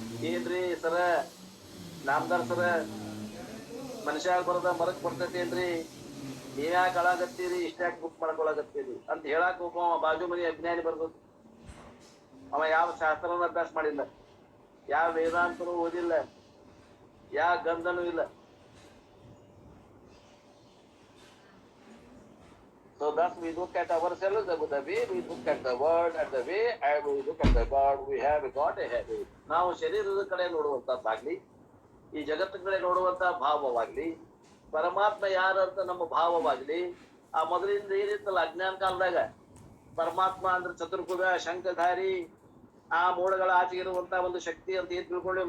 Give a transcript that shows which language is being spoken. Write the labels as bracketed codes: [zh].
[kn] ಏನ್ರಿ ಸರ, ನಾಮದಾರ್ ಸರ, ಮನುಷ್ಯ ಬರದ ಮರಕ್ ಬರ್ತೈತೇನ್ರಿ, ನೀವ್ಯಾಕೆ ಅಳಾಗತ್ತೀರಿ, ಇಷ್ಟ್ಯಾಕೆ ಬುಕ್ ಮಾಡ್ಕೊಳಗತ್ತೀರಿ ಅಂತ ಹೇಳಾಕ ಒಬ್ಬ ಬಾಜು ಮನೆ ಅಜ್ಞಾನಿ ಬರ್ಬೇಕು. ಅವ ಯಾವ ಶಾಸ್ತ್ರನ ಅಭ್ಯಾಸ ಮಾಡಿಲ್ಲ, ಯಾವ ವೇದಾಂತನೂ ಓದಿಲ್ಲ, ಯಾವ ಗಂಧನೂ ಇಲ್ಲ. [en] So thus we look at ourselves with the way we look at the world and the way we look at the God. We have got a habit. [kn] ನಾವು ಶರೀರದ ಕಡೆ ನೋಡುವಂತದ್ದಾಗ್ಲಿ, ಈ ಜಗತ್ತಿನ ಕಡೆ ನೋಡುವಂತ ಭಾವವಾಗ್ಲಿ, ಪರಮಾತ್ಮ ಯಾರಂತ ನಮ್ಮ ಭಾವವಾಗ್ಲಿ, ಆ ಮೊದಲಿಂದ ಏನಿತ್ತಲ್ಲ ಅಜ್ಞಾನ ಕಾಲದಾಗ ಪರಮಾತ್ಮ ಅಂದ್ರೆ ಚತುರ್ಭುಜ ಶಂಖಧಾರಿ, ಆ ಮೋಡಗಳ ಆಚೆ ಇರುವಂತ ಒಂದು ಶಕ್ತಿ ಅಂತ ಏನ್ ತಿಳ್ಕೊಂಡ್ವಿ.